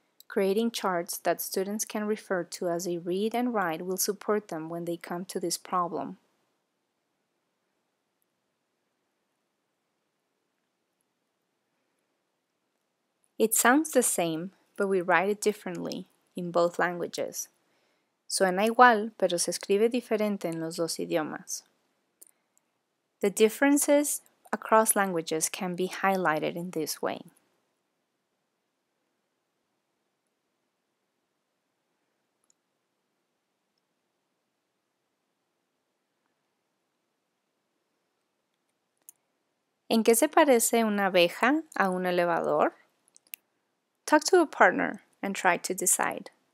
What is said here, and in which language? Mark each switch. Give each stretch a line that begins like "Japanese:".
English: Creating charts that students can refer to as they read and write will support them when they come to this problem. It sounds the same, but we write it differently in both languages.
Spanish: Suena igual, pero se escribe diferente en los dos idiomas.
English: The differences across languages can be highlighted in this way.
Spanish: ¿En qué se parece una abeja a un elevador?
English: Talk to a partner and try to decide.